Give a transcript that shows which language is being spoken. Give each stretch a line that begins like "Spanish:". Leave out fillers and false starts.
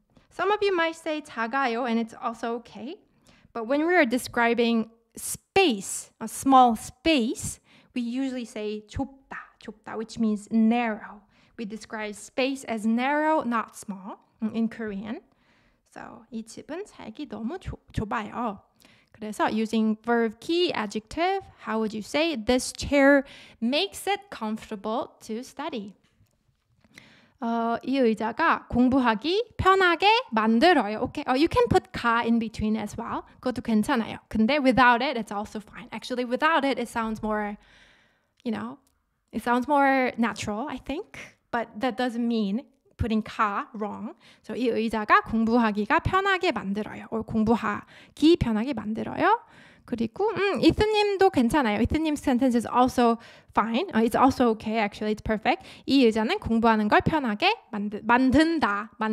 English: Some of you might say 작아요 and it's also okay. But when we are describing space, a small space, we usually say 좁다, which means narrow. We describe space as narrow, not small in Korean.
Korean: So 이 집은 살기 너무 좁아요.
English: 그래서 using verb key adjective, how would you say this chair makes it comfortable to study?
Korean: 이 의자가 공부하기 편하게 만들어요.
English: Okay, you can put 가 in between as well.
Korean: 그것도 괜찮아요.
English: 근데 without it, it's also fine. Actually, without it, it sounds more, it sounds more natural, I think. But that doesn't mean putting 가 wrong.
Korean: So 이 의자가 공부하기가 편하게 만들어요. or 공부하기 편하게 만들어요. 그리고 이트님도 괜찮아요.
English: 이트님 sentence is also fine. It's also okay. Actually, it's perfect.
Korean: 이 의자는 공부하는 걸 편하게 만든다.